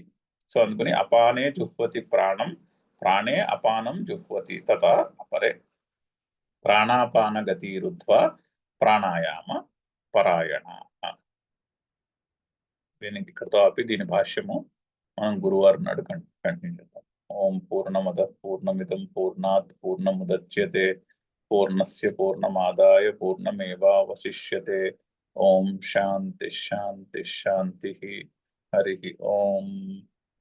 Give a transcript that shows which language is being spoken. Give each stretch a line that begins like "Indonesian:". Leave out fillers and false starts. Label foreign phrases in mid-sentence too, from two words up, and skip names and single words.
Sanskrit: సో అందుకని అపానే జుహ్వతి ప్రాణం, ప్రాణే అపానం జుహ్వతి తత అపరే ప్రాణాపాన గతిరుద్ధ్వా ప్రాణాయామ పరాయణ.
Telugu: దీనికి ఇక్కడతో ఆపి దీని భాష్యము మనం గురువారం నాడు కంటిన్యూ చేద్దాం.
Sanskrit: ఓం పూర్ణమద పూర్ణమిదం పూర్ణాత్ పూర్ణముదచ్యతే పూర్ణస్య పూర్ణమాదాయ పూర్ణమేవావశిష్యతే. ఓం శాంతి శాంతి శాంతి. హరి ఓం.